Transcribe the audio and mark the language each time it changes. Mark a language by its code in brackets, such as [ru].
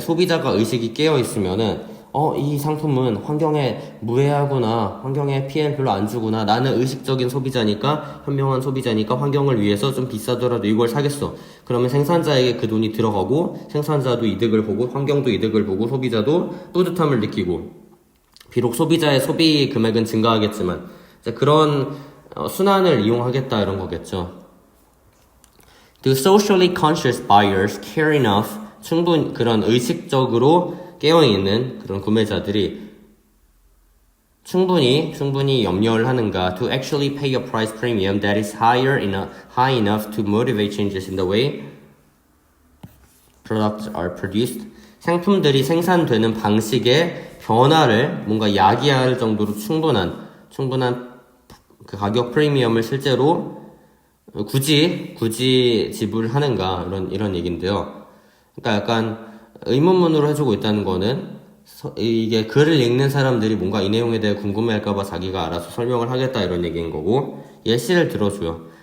[ko] 소비자가 의식이 깨어 있으면은 이 상품은 환경에 무해하구나, 환경에 피해를 별로 안 주구나, 나는 의식적인 소비자니까, 현명한 소비자니까 환경을 위해서 좀 비싸더라도 이걸 사겠어. 그러면 생산자에게 그 돈이 들어가고 생산자도 이득을 보고 환경도 이득을 보고 소비자도 뿌듯함을 느끼고, 비록 소비자의 소비 금액은 증가하겠지만 이제 그런 순환을 이용하겠다 이런 거겠죠. [en] The socially conscious buyers care enough, [ko] 그런 의식적으로 깨어있는 그런 구매자들이 충분히 염려를 하는가 [en] to actually pay a price premium that is high enough to motivate changes in the way products are produced. [ko] 상품들이 생산되는 방식의 변화를 뭔가 야기할 정도로 충분한 그 가격 프리미엄을 실제로 굳이 지불하는가 이런 얘기인데요. 그러니까 약간 의문문으로 해주고 있다는 거는 이게 글을 읽는 사람들이 뭔가 이 내용에 대해 궁금해할까봐 자기가 알아서 설명을 하겠다 이런 얘기인 거고, 예시를 들어줘요.